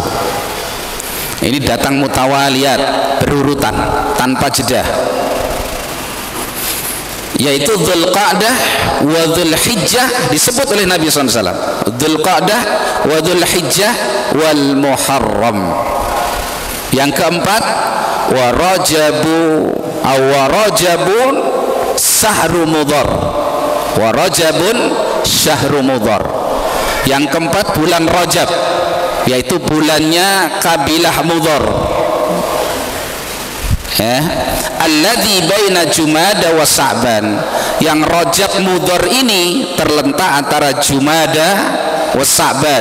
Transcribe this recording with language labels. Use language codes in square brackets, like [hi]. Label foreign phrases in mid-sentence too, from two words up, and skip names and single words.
[id] Ini datang mutawaliyat, berurutan tanpa jeda, yaitu Dzulqa'dah wa Dzulhijjah disebut oleh Nabi SAW. [ar] ذو القعدة وذو الحجة والمحرم. [id] Yang keempat, [ar] ورجب ورجب شهر مضر ورجب شهر مضر. [id] Yang keempat bulan Rajab, yaitu bulannya kabilah Mudhar. ya, [ar] الذي بين جمادى وشعبان, [id] yang Rajab Mudhar ini terletak antara Jumada wa Sa'ban.